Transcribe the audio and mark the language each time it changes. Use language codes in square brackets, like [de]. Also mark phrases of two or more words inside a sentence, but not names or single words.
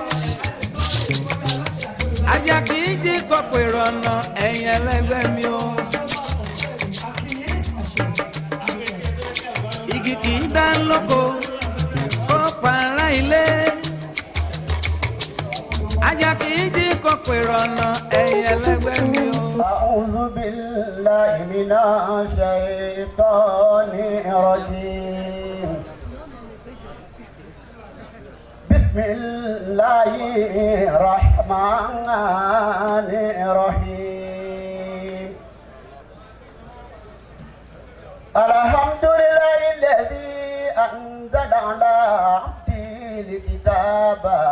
[yo] Ajá kì í jí kó pèrò ọ̀nà ẹ̀yìn ẹlẹ́gbẹ́ mi o. Igi kì í dá lóko kó para ilé. Ajá kì í jí kó pèrò ọ̀nà ẹ̀yìn ẹlẹ́gbẹ́ mi o. [ar] أعوذ بالله من الشيطان الرجيم بسم الله الرحمن الرحيم الحمد لله الذي أنزل على عبده الكتاب